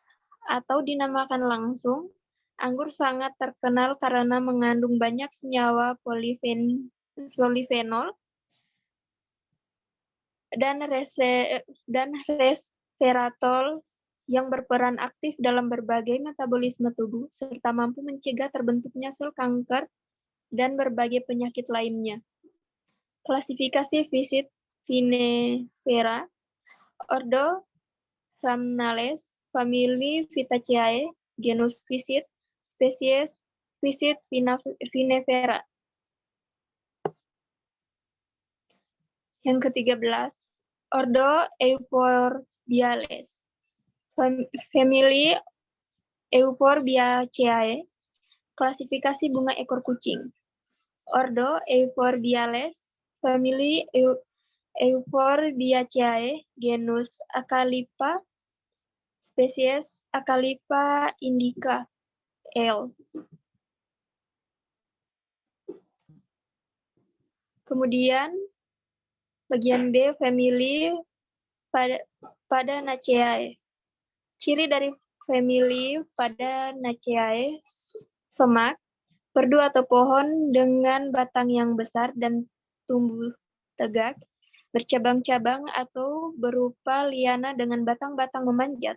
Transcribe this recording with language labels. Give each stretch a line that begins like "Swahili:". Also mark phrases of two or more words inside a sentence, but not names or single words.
Indonesian: Atau dinamakan langsung, anggur sangat terkenal karena mengandung banyak senyawa polifenol dan resveratrol yang berperan aktif dalam berbagai metabolisme tubuh, serta mampu mencegah terbentuknya sel kanker dan berbagai penyakit lainnya. Klasifikasi Physit vinifera, ordo Rhamnales, famili Vitaceae, genus Physit, spesies Physit vinifera. Yang ke-13, ordo Euphorbiales, famili Euphorbiaceae, klasifikasi bunga ekor kucing. Ordo Euphorbiales, famili Euphorbiaceae, genus Acalypha, spesies Acalypha indica, L. Kemudian bagian B, famili Padanaceae. Ciri dari famili Padanaceae, semak, perdu atau pohon dengan batang yang besar dan tumbuh tegak, bercabang-cabang atau berupa liana dengan batang-batang memanjat.